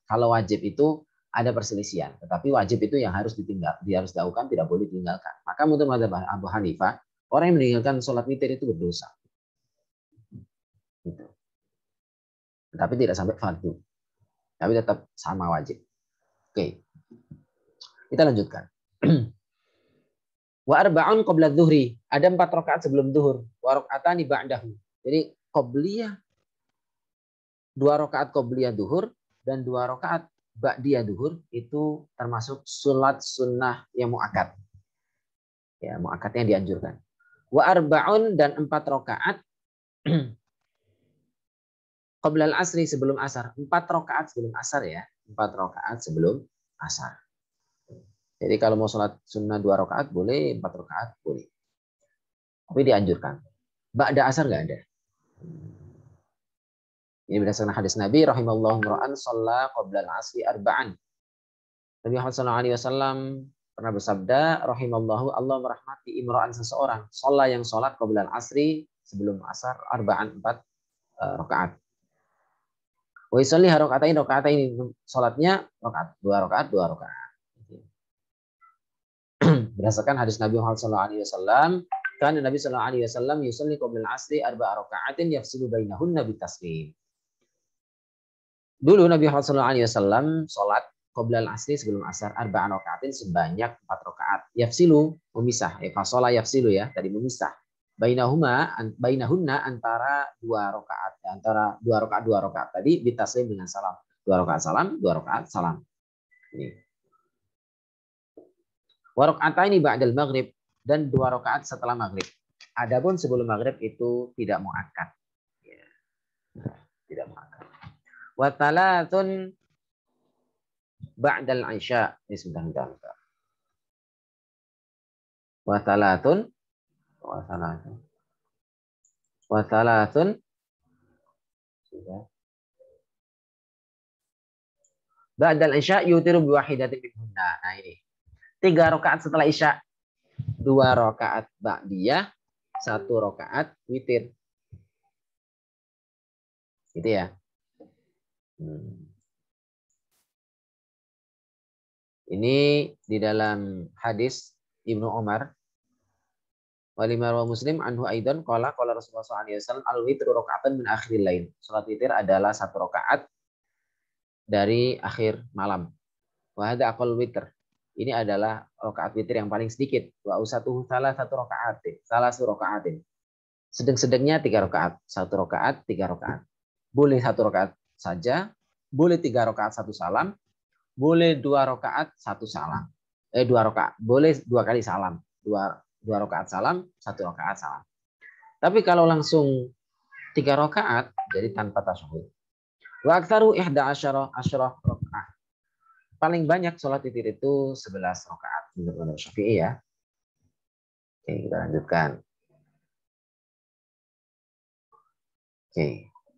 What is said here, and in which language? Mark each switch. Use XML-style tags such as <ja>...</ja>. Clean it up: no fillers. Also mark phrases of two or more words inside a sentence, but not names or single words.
<id>Kalau wajib itu ada perselisihan, tetapi wajib itu yang harus harus dilakukan, tidak boleh ditinggalkan. Maka menurut mazhab Abu Hanifah, orang yang meninggalkan sholat witir itu berdosa. Gitu. Tapi tidak sampai fardu. Tapi tetap sama wajib. Oke. Kita lanjutkan.</id> <ar>وأربع قبل الظهر.</ar> <id>Ada 4 rakaat sebelum zuhur.</id> <ar>وركعتين بعده.</ar> <id>Jadi qobliyah 2 rakaat qobliyah zuhur dan 2 rakaat ba'diyah zuhur itu termasuk salat sunnah yang muakkad. Ya, muakkad yang dianjurkan.</id> <ar>وأربع</ar> <id>dan 4 rakaat</id> <ar>قبل العصر</ar> <id>sebelum asar. 4 rakaat sebelum asar ya. 4 rakaat sebelum asar. Jadi kalau mau sholat sunnah 2 rakaat boleh, 4 rakaat boleh. Tapi dianjurkan. Ba'da asar nggak ada. Ini berdasarkan hadis Nabi</id> <ar>رحم الله امرأ صلى قبل العصر أربعا.</ar> <id>Nabi Muhammad SAW pernah bersabda rahimallahu, Allah merahmati imra'an seseorang, shalla yang sholat</id> <ar>قبل العصر</ar> <id>sebelum asar arba'an 4 rakaat.</id> <ar>ويصلي ركعتين</ar> <id>sholatnya rakaat 2 rakaat 2 rakaat. Berdasarkan hadis Nabi Muhammad SAW, kan Nabi SAW</id> <ar>يصلي قبل العصر أربع ركعات يفصل بينهن بالتسليم.</ar> <id>Dulu Nabi Muhammad SAW sholat</id> <ar>قبل العصر</ar> <id>sebelum asar</id> <ar>أربع ركعات</ar> <id>sebanyak 4 rakaat. Yafsilu memisah,</id> <ar>فصل يفصل</ar> <id>ya, tadi memisah. Bainahunna antara 2 rakaat, antara 2 rakaat tadi bitaslim dengan salam. 2 rakaat salam, 2 rakaat salam. Ini.</id> <ar>وركعتين بعد المغرب</ar> <id>dan 2 rakaat setelah maghrib. Adapun sebelum maghrib itu tidak muakkad. Ya. Tidak muakkad.</id> <ar>وثلاث بعد العشاء.</ar> <id>Ini sebentar.</id> <ar>وثلاث بعد العشاء يوتر بواحدة منهن.</ar> <id>Nah ini. 3 rakaat setelah isya, 2 rakaat ba'diyah, 1 rakaat witir. Gitu ya. Ini di dalam hadis Ibnu Umar.</id> <ar>ولمر ومسلم عنه أيضا قال رسول الله صلى الله عليه وسلم الوتر ركعة من آخر الليل.</ar> <id>Salat witir adalah 1 rakaat dari akhir malam.</id> <ar>وهذا أقل الوتر.</ar> <id>Ini adalah rakaat witir yang paling sedikit.</id> <ar>وأوسطه صلاة 1 ركعة.</ar> <id>Sedang-sedangnya 3 rakaat, 1 rakaat, 3 rakaat. Boleh 1 rakaat saja, boleh 3 rakaat 1 salam, boleh 2 rakaat 1 salam. 2 rakaat, boleh 2 kali salam. 2 rakaat salam, 1 rakaat salam. Tapi kalau langsung 3 rakaat, jadi tanpa tasyahud.</id> <ar>وأكثره 11 ركعة.</ar> <id>Paling banyak sholat witir itu 11 rakaat menurut Syafi'i ya. Oke, kita lanjutkan. Oke.</id>